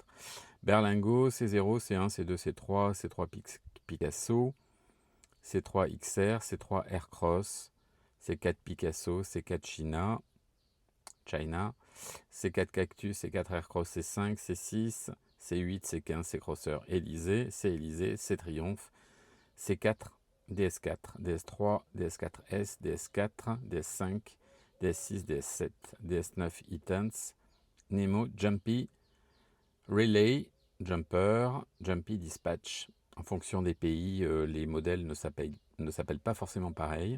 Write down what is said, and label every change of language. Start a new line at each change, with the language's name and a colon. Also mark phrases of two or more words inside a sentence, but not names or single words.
French: Berlingo, C0, C1, C2, C3, C3 Picasso, C3 XR, C3 Aircross, C4 Picasso, C4 China, C4 Cactus, C4 Aircross, C5, C6, C8, C15, C-Crosser, Élysée, C-Élysée, C-Triomphe, C4, DS4, DS3, DS4S, DS4, DS5, DS6, DS7, DS9 E-Tense, Nemo, Jumpy, Relay, Jumper, Jumpy Dispatch. En fonction des pays, les modèles ne s'appellent pas forcément pareil.